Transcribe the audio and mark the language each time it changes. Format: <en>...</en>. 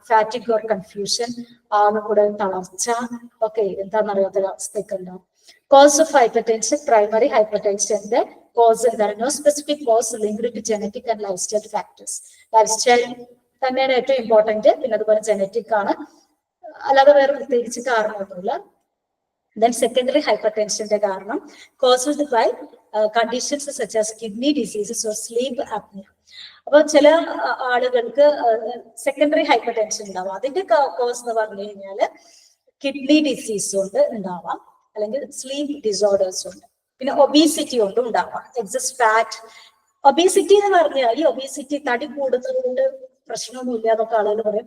<ml>ഫാറ്റിക് or confusion, കൂടെ തളർച്ച, ഒക്കെ എന്താണെന്നറിയാത്ത അവസ്ഥയൊക്കെ ഉണ്ടാവും.</ml> <en>Cause of hypertension, primary ഹൈപ്പർ ടെൻഷന്റെ cause എന്താണ്? No specific cause linked to genetic and lifestyle factors.</en> <ml>Life style തന്നെയാണ് ഏറ്റവും ഇമ്പോർട്ടന്റ്, പിന്നെ അതുപോലെ ജനറ്റിക് ആണ്, അല്ലാതെ വേറെ പ്രത്യേകിച്ച് കാരണമൊന്നുമില്ല.</ml> <en>Then secondary hypertension കാരണം caused by conditions such as kidney diseases or sleep apnea.</en> <ml>അപ്പൊ ചില ആളുകൾക്ക് സെക്കൻഡറി ഹൈപ്പർ ടെൻഷൻ ഉണ്ടാവാം. അതിന്റെ കോസ് എന്ന് പറഞ്ഞു കഴിഞ്ഞാല് കിഡ്നി ഡിസീസ് കൊണ്ട് ഉണ്ടാവാം, അല്ലെങ്കിൽ സ്ലീപ്പ് ഡിസോർഡേഴ്സ് ഉണ്ട്, പിന്നെ ഒബീസിറ്റി കൊണ്ടും ഉണ്ടാവാം. എക്സസ് ഫാറ്റ്, ഒബീസിറ്റി എന്ന് പറഞ്ഞാൽ ഈ ഒബീസിറ്റി തടി കൂടുന്നത് കൊണ്ട് പ്രശ്നമൊന്നുമില്ല എന്നൊക്കെ ആളുകൾ പറയും.</ml>